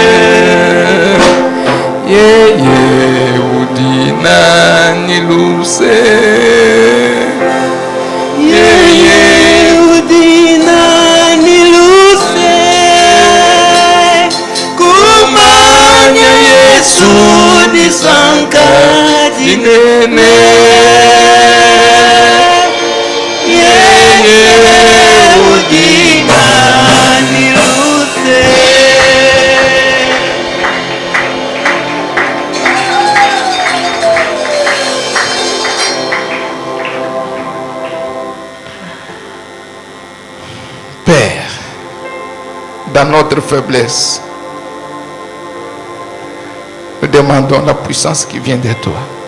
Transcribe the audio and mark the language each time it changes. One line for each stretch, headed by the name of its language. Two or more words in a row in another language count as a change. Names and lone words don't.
Luba-Lulua: yeye udina niluse yeye udina niluse kumanya Yesu disanka jinene yeye udina niluse.
French: Père, dans notre faiblesse, nous demandons la puissance qui vient de toi.